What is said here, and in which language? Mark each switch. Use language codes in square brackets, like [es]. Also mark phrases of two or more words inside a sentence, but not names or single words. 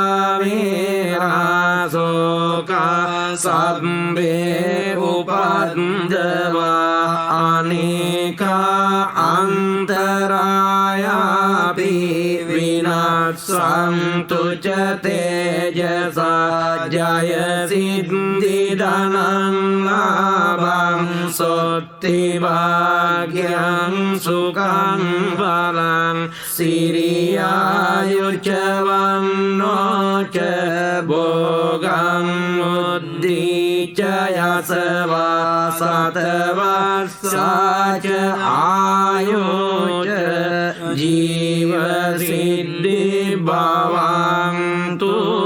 [pi] වේරාසෝකා සබ්බේ උපද්දවා අනේකා අන්තරායාපි විනාසන්තු ච තේජසා ජය සිද්ධි ධනං ලාභං සොත්ති භාග්‍යං සුඛං බලං සිරියායුච වන්නෝ ච භෝගං උද්ධිච යසවා සතවස්සාච ආයුච ජීව සිද්ධි භවන්තු